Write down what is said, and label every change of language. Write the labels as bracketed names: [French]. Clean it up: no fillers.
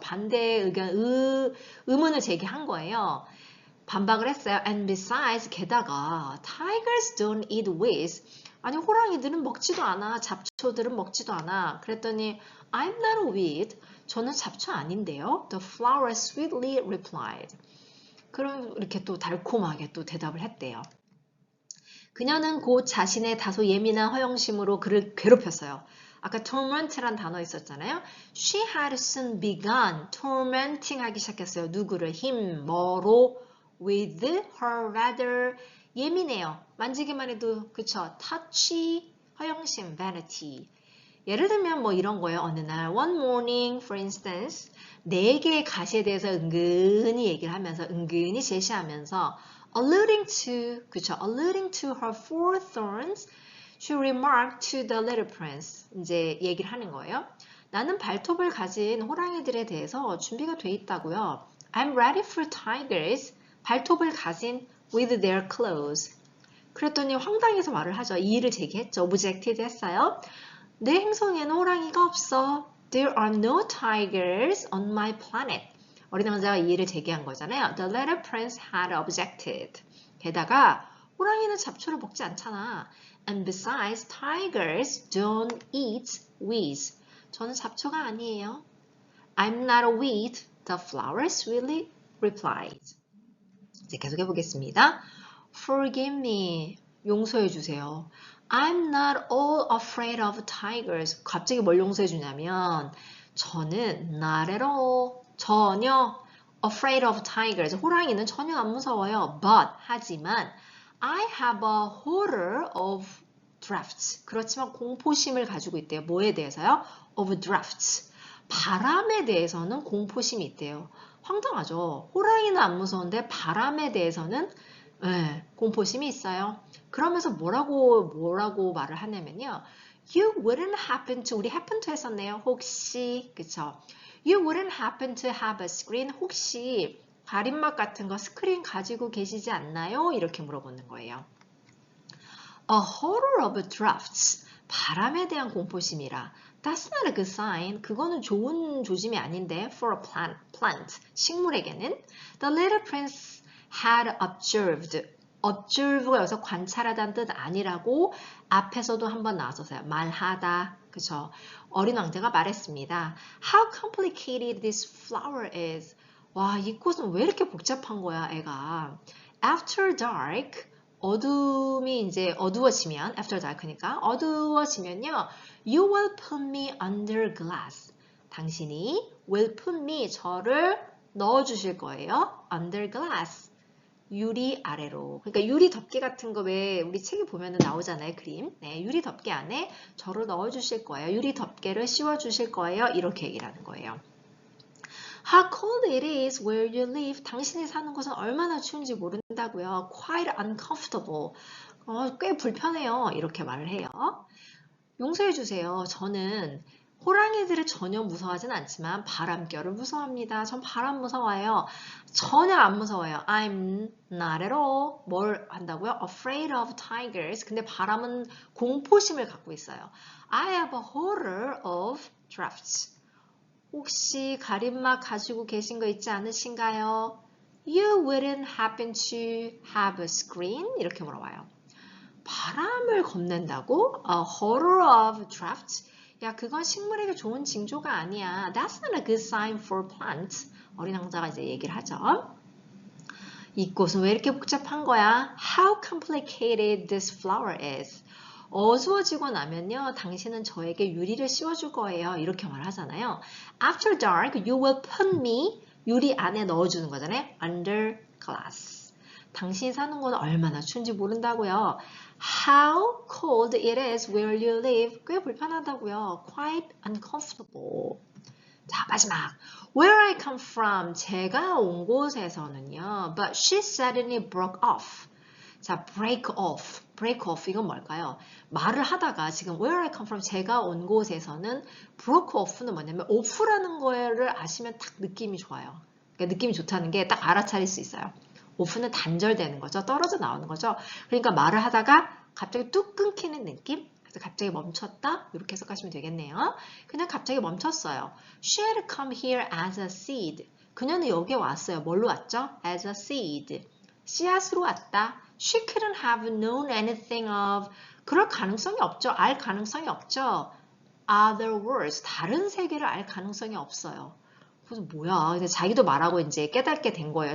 [Korean] 반대 의견, 의문을 제기한 거예요. 반박을 했어요. [English] And besides, [Korean] 게다가 [English] tigers don't eat weeds. [Korean] 아니 호랑이들은 먹지도 않아. 잡초들은 먹지도 않아. 그랬더니 [English] I'm not a weed. [Korean] 저는 잡초 아닌데요. [English] The flower sweetly replied. [Korean] 그럼 이렇게 또 달콤하게 또 대답을 했대요. 그녀는 곧 자신의 다소 예민한 허영심으로 그를 괴롭혔어요. 아까 torment란 단어 있었잖아요. [English] She had soon begun tormenting [Korean] 하기 시작했어요. 누구를? him, 뭐로? [English] With her rather [Korean] 예민해요. 만지기만 해도 그쵸? [English] touchy, 허영심, vanity. [Korean] 예를 들면 뭐 이런 거예요. 어느 날 [English] one morning for instance [Korean] 4개의 가시에 대해서 은근히 얘기를 하면서 은근히 제시하면서 [English] alluding to her four thorns she remarked to the little prince [Korean] 이제 얘기를 하는 거예요. 나는 발톱을 가진 호랑이들에 대해서 준비가 돼 있다고요. [English] I'm ready for tigers [Korean] 발톱을 가진 [English] with their claws [Korean] 그랬더니 황당해서 말을 하죠. 이의를 제기했죠. objected 했어요. 내 행성에는 호랑이가 없어. [English] There are no tigers on my planet. [Korean] 어린 왕자가 이의를 제기한 거잖아요. [English] The little prince had objected. [Korean] 게다가 호랑이는 잡초를 먹지 않잖아. [English] And besides, tigers don't eat weeds. [Korean] 저는 잡초가 아니에요. [English] I'm not a weed. The flower sweetly replied. [Korean] 이제 계속 해보겠습니다. [English] Forgive me. [Korean] 용서해 주세요. [English] I'm not all afraid of tigers. [Korean] 갑자기 뭘 용서해 주냐면 저는 [English] not at all. [Korean] 전혀 [English] afraid of tigers. [Korean] 호랑이는 전혀 안 무서워요. [English] But [Korean] 하지만 [English] I have a horror of drafts. [Korean] 그렇지만 공포심을 가지고 있대요. 뭐에 대해서요? [English] Of drafts. [Korean] 바람에 대해서는 공포심이 있대요. 황당하죠. 호랑이는 안 무서운데 바람에 대해서는 공포심이 있어요. 그러면서 뭐라고 말을 하냐면요. [English] You wouldn't happen to, [Korean] 우리 [English] happen to [Korean] 했었네요. 혹시, 그쵸? [English] You wouldn't happen to have a screen. [Korean] 혹시 가림막 같은 거 스크린 가지고 계시지 않나요? 이렇게 물어보는 거예요. [English] A horror of drafts. [Korean] 바람에 대한 공포심이라. [English] That's not a good sign. [Korean] 그거는 좋은 조짐이 아닌데. [English] For a plant. [Korean] 식물에게는. [English] The little prince had observed. [Korean] observe가 여기서 관찰하다는 뜻 아니라고 앞에서도 한번 나왔었어요. 말하다. 그쵸? 어린 왕자가 말했습니다. [English] How complicated this flower is. [Korean] 와, 이 꽃은 왜 이렇게 복잡한 거야, 애가. [English] After dark, [Korean] 어둠이 이제 어두워지면, [English] after dark니까, [Korean] 어두워지면요, [English] you will put me under glass. [Korean] 당신이 [English] will put me, [Korean] 저를 넣어주실 거예요. [English] under glass. [Korean] 유리 아래로. 그러니까 유리 덮개 같은 거 왜 우리 책에 보면은 나오잖아요. 그림. 네, 유리 덮개 안에 저를 넣어주실 거예요. 유리 덮개를 씌워주실 거예요. 이렇게 얘기를 하는 거예요. [English] How cold it is where you live. [Korean] 당신이 사는 곳은 얼마나 추운지 모른다고요. [English] Quite uncomfortable. [Korean] 꽤 불편해요. 이렇게 말을 해요. 용서해 주세요. 저는 호랑이들을 전혀 무서워하진 않지만 바람결을 무서워합니다. 전 바람 무서워해요. 전혀 안 무서워요. [English] I'm not at all. [Korean] 뭘 한다고요? [English] Afraid of tigers. [Korean] 근데 바람은 공포심을 갖고 있어요. [English] I have a horror of drafts. [Korean] 혹시 가림막 가지고 계신 거 있지 않으신가요? [English] You wouldn't happen to have a screen? [Korean] 이렇게 물어봐요. 바람을 겁낸다고? [English] A horror of drafts? [Korean] 야, 그건 식물에게 좋은 징조가 아니야. [English] That's not a good sign for plants. [Korean] 어린 왕자가 이제 얘기를 하죠. 이 꽃은 왜 이렇게 복잡한 거야? [English] How complicated this flower is. [Korean] 어두워지고 나면요, 당신은 저에게 유리를 씌워줄 거예요. 이렇게 말하잖아요. [English] After dark, you will put me, [Korean] 유리 안에 넣어주는 거잖아요. [English] Under glass. [Korean] 당신이 사는 곳은 얼마나 추운지 모른다고요. [English] How cold it is where you live. [Korean] 꽤 불편하다고요. [English] Quite uncomfortable. [Korean] 자, 마지막. [English] Where I come from, [Korean] 제가 온 곳에서는요. [English] But she suddenly broke off. [Korean] 자, break off. 이건 뭘까요? 말을 하다가 지금 [English] where I come from, [Korean] 제가 온 곳에서는 broke off는 뭐냐면 off라는 거를 아시면 딱 느낌이 좋아요. 그러니까 느낌이 좋다는 게 딱 알아차릴 수 있어요. off는 단절되는 거죠. 떨어져 나오는 거죠. 그러니까 말을 하다가 갑자기 뚝 끊기는 느낌? 그래서 갑자기 멈췄다? 이렇게 해석하시면 되겠네요. 그냥 갑자기 멈췄어요. [English] She had come here as a seed. [Korean] 그녀는 여기에 왔어요. 뭘로 왔죠? [English] As a seed. [Korean] 씨앗으로 왔다. [English] She couldn't have known anything of. [Korean] 그럴 가능성이 없죠. 알 가능성이 없죠. [English] Other words. [Korean] 다른 세계를 알 가능성이 없어요. 그래서 뭐야. 근데 자기도 말하고 이제 깨닫게 된 거예요.